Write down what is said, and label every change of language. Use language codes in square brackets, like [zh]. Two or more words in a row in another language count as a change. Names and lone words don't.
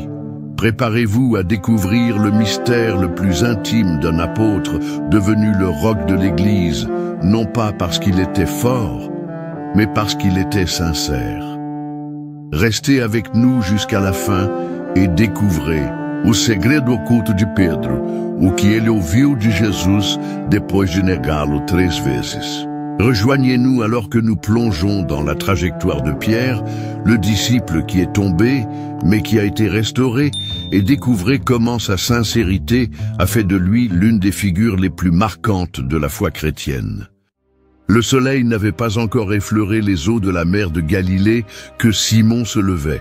[fr] Préparez-vous à découvrir le mystère le plus intime d'un apôtre devenu le roc de l'Église, non pas parce qu'il était fort, mais parce qu'il était sincère. Restez avec nous jusqu'à la fin et découvrez [pt] o segredo oculto de Pedro, o que ele ouviu de Jesus depois de negá-lo 3 vezes. [fr] Rejoignez-nous alors que nous plongeons dans la trajectoire de Pierre, le disciple qui est tombé, mais qui a été restauré, et découvrez comment sa sincérité a fait de lui l'une des figures les plus marquantes de la foi chrétienne. Le soleil n'avait pas encore effleuré les eaux de la mer de Galilée que Simon se levait.